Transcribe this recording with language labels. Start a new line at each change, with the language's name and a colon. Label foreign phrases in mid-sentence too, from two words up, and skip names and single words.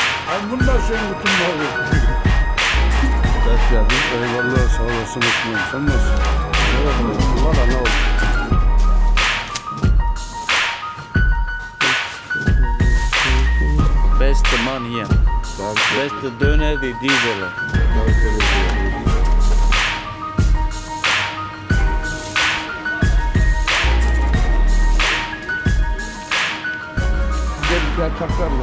German: Einen wunderschönen guten Morgen. Das ist ja gut,
Turkish: eyvallah, sağ olasın Osman. Sen nasılsın? Valla ne oldu?
German: Beste Mann hier. Beste Döner wie dieser. Ja, Takdarlı.